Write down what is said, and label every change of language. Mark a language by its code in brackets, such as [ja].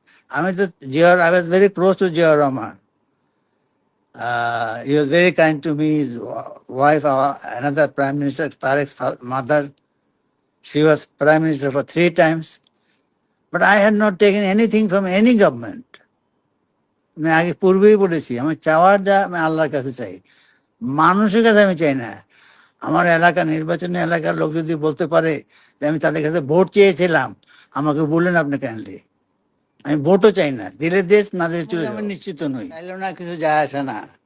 [bn] আমি তো জিয়ার, [en] I was very close to Ziaur Rahman. He was very kind to me. His wife, another Prime Minister, Tarek's mother, she was Prime Minister for 3 times. But I had not taken anything from any government. [bn] আমি আগে পূর্বেই বলেছি, আমি চাওয়ার যা আমি আল্লাহর কাছে চাই, মানুষের কাছে আমি চাই না। আমার এলাকা, নির্বাচনী এলাকার লোক যদি বলতে পারে যে আমি তাদের কাছে ভোট চেয়েছিলাম, আমাকে বললেন আপনি কাইন্ডলি। আমি ভোটও চাই না, দিলে দেশ, না দিলে চলে যাবে। আমি নিশ্চিত নই, চাইলেও না, কিছু যায় আসে না।